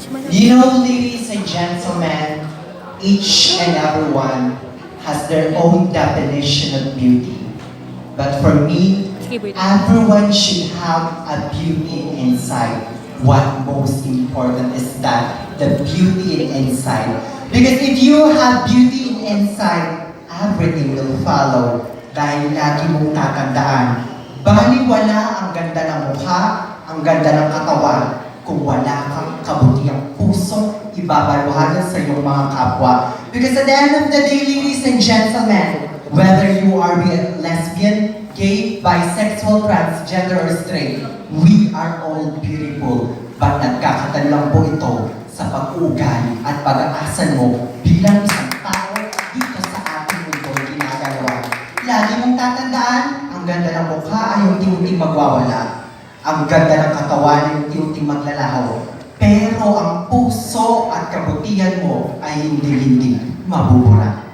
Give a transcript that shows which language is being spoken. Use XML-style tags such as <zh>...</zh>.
<en>You know, ladies and gentlemen, each and everyone has their own definition of beauty. But for me, everyone should have a beauty inside. What most important is that the beauty inside. Because if you have beauty inside, everything will follow.</en> <tl>Dahil lagi mong tatandaan, baliwala ang ganda ng mukha, ang ganda ng katawan, kung wala kang kabutihang puso, ibabaluhan sa iyong mga kapwa.</tl> <en>Because at the end of the day, ladies and gentlemen, whether you are lesbian, gay, bisexual, transgender, or straight, we are all beautiful.</en> <tl>But nagkakatan lang po ito sa pag-uugali at pag-aasan mo bilang isang tao dito sa ating mundo ginagawa. Lagi mong tatandaan, ang ganda ng mukha ay unti-unting magwawala. Ang ganda ng katawan ay unti-unting maglalaho. Pero ang puso at kabutihan mo ay hindi mabubura.</tl>